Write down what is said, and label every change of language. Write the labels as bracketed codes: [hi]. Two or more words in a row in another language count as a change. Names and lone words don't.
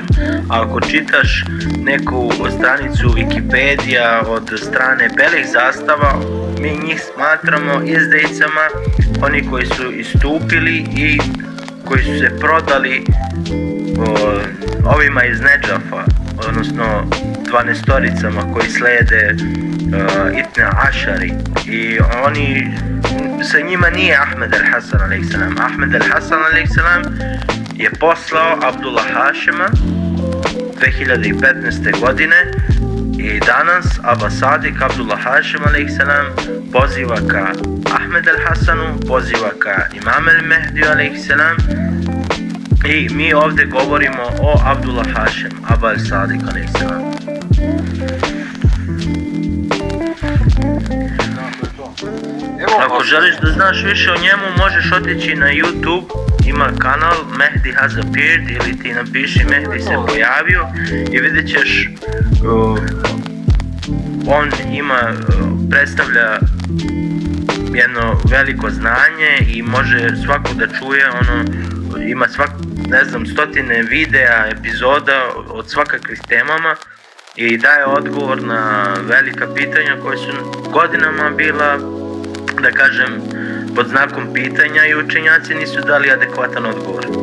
[sr] A ako čitaš neku stranicu Wikipedija od strane belih zastava, mi njih smatramo izdejicama, oni koji su istupili i koji su se prodali ovima iz Nedžafa, odnosno 12-toricama koji slede [ar] اثنا عشري, [sr] i oni, sa njima nije Ahmed al-Hasan a.s. Ahmed al-Hasan a.s. je poslao Abdullah Hašima 2015. godine i danas Abbas Sadik Abdullah Hašim a.s. poziva ka Ahmed al-Hasanu, poziva ka Imam al-Mehdiju a.s. i mi ovdje govorimo o Abdullah Hašim, Abba al-Sadik a.s. Evo, Ako želiš da znaš više o njemu, možeš otići na YouTube, ima kanal Mehdi has appeared, ili ti napiši Mehdi se pojavio i vidjet ćeš, on predstavlja jedno veliko znanje i može svako da čuje, ima stotine videa, epizoda od svakakvih temama i daje odgovor na velika pitanja koja su godinama bila, da kažem, pod znakom pitanja i učenjaci nisu dali adekvatan odgovor.